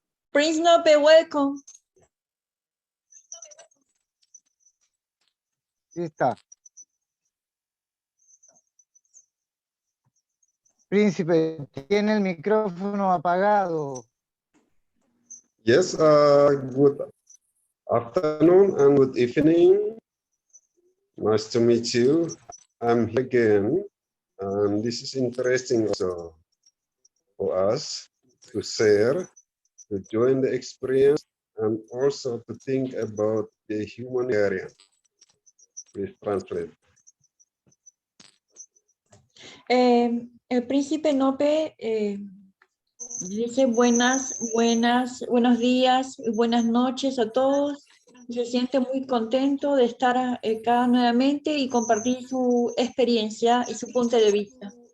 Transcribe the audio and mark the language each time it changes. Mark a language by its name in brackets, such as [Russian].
[English] Prince Nope, welcome. [Spanish] Ahí está. Príncipe, tiene el micrófono apagado. [English] Yes, good afternoon and good evening. Nice to meet you. I'm here again, and this is interesting also for us to share, to join the experience, and also to think about the humanitarian. Please translate. [Spanish] El príncipe Nope dice buenos días, buenas noches a todos. Se siente muy contento de estar acá nuevamente y compartir su experiencia y su punto de vista.